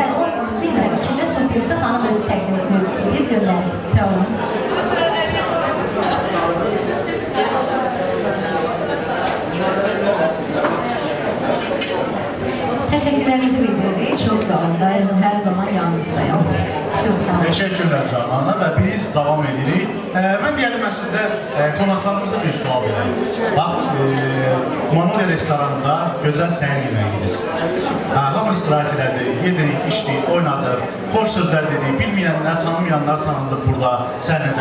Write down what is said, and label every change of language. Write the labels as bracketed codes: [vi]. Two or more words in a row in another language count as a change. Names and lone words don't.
[az] Bəli, o bilmirəm, içində sürprizi xanım özü təqdim edir, göndərir. Sağ olun. Təşəkkürlərinizi bildiririk. Çox sağ olun. Daim hər zaman yanınızdayım. Çok sağ olun. [tr] Teşekkürler Canan'la ve biz [az] devam edirik. [tr] Ben diyelim aslında konaklarımıza bir sual vereyim. [az] Bak, Manolya restoranında güzel səhər yemeğiyiz. [tr] Hamı istirahat ededik, yedirik, içdik, oynadık, hoş sözler dedik, bilmeyenler, tanımayanlar tanındık burada səhnədə.